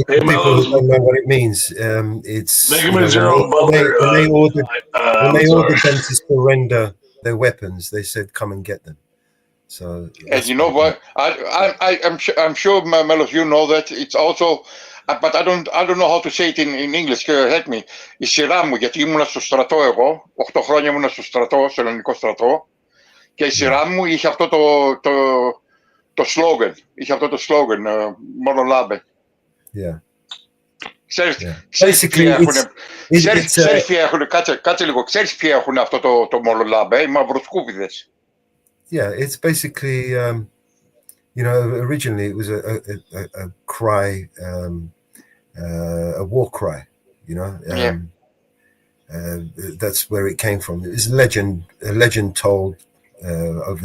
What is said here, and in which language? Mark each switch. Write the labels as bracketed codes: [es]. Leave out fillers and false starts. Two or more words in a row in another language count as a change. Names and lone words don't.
[en] For people who don't know what it means, it's when they ordered them to surrender their weapons, they said, "Come and get them." So And you know what? I'm sure, Melos, you know that it's also, but I don't know how to say it in English. Help me. [el] Η σειρά μου, γιατί ήμουνα στο στρατό εγώ, 8 χρόνια ήμουνα στο στρατό, στο ελληνικό στρατό, και η σειρά μου είχε αυτό το slogan. Είχε αυτό το slogan, μόνο λάμπε. [en] Yeah. [el] Ξέρεις ποιοι έχουν αυτό το μόνο λάμπε, οι μαυροσκούπιδες. [en] Yeah, it's basically, you know, originally it was a cry, a war cry, you know. That's where it came from. It was a legend told over.